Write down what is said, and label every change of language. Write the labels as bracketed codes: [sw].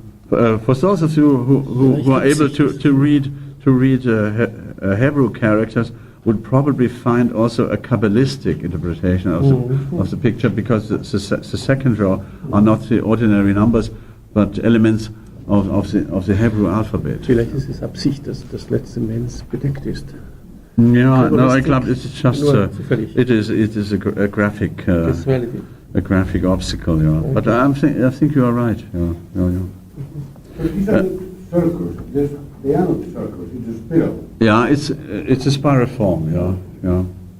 [en] For those of you who are able to read Hebrew characters, would probably find also a Kabbalistic interpretation of the picture, because the second row are not the ordinary numbers, but elements of the Hebrew alphabet. [de] Vielleicht ist es Absicht, dass das letzte Mens bedeckt ist. [en] Yeah, no, I [de] glaube [en] it's just it is a graphic obstacle. But I think you are right. These are circles. They are not circles. It's a spiral. Yeah, it's a spiral form.